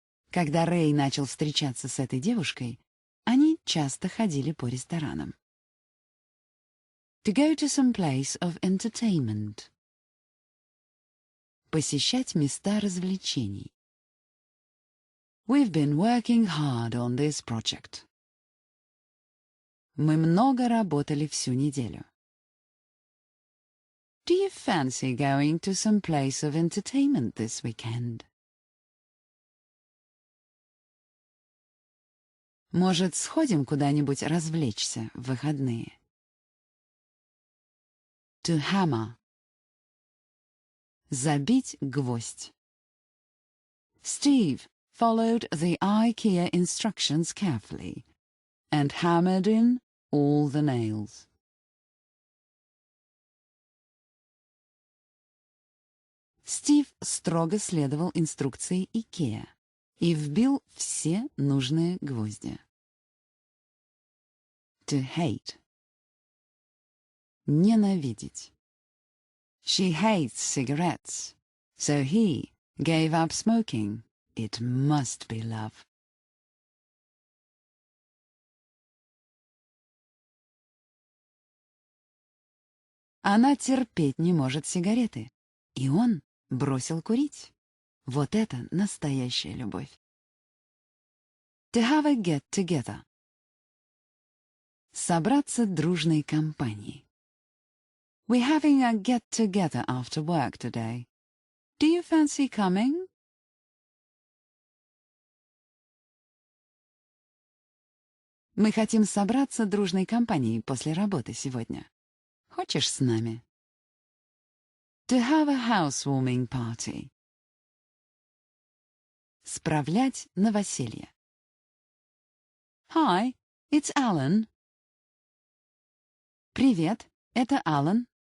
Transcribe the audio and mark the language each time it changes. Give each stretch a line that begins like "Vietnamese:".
Russian: Когда Рэй начал встречаться с этой девушкой, они часто ходили по ресторанам.
English: To go to some place of entertainment.
Russian: Посещать места развлечений.
English: We've been working hard on this project.
Russian: Мы много работали всю неделю.
English: Do you fancy going to some place of entertainment this weekend?
Russian: Может, сходим куда-нибудь развлечься в выходные?
English: To hammer.
Russian: Забить гвоздь.
English: Steve followed the IKEA instructions carefully and hammered in all the nails.
Russian: Стив строго следовал инструкции IKEA и вбил все нужные гвозди.
English: To hate.
Russian: Ненавидеть.
English: She hates cigarettes, so he gave up smoking. It must be love.
Russian: Она терпеть не может сигареты, и он бросил курить. Вот это настоящая любовь.
English: To have a get-together.
Russian: Собраться дружной компанией.
English: We're having a get-together after work today. Do you fancy coming?
Russian: Мы хотим собраться дружной компанией после работы сегодня. Хочешь с нами?
English: To have a housewarming party.
Russian: Справлять новоселье.
English: Hi, it's Alan.
Russian: Привет, это Алан.